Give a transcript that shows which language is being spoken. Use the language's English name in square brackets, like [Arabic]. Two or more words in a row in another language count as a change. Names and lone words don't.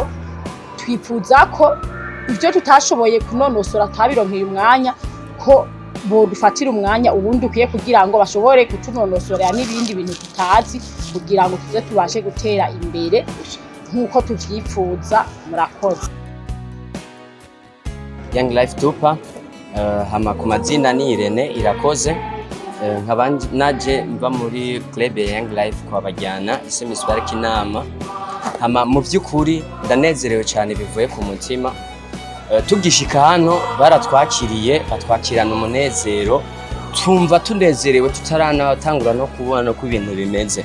[Rundi] Twifuza ko ivyo tutashoboye kunonosora tabironkeye umwanya ko bo dufatira umwanya ubundi ukwiye kugira ngo bashobore kutunonosorera n'ibindi bintu tutazi, kugira ngo tuze tubashe gutera imbere nkuko tuvyifuza. Murakoze. Young Life Tupa, hama ku mazina ni Irene Irakoze, nkabanje mva muri club ya Young Life kwa Bajyana isemiswara kinama. Hama mu vy'ukuri ndanezerewe cyane bivuye ku mutima. Tugishika hano baratwakiriye, batwakirana umunezero, tumva tunezerewe tutaranatangura no kubona ko ibintu bimeze.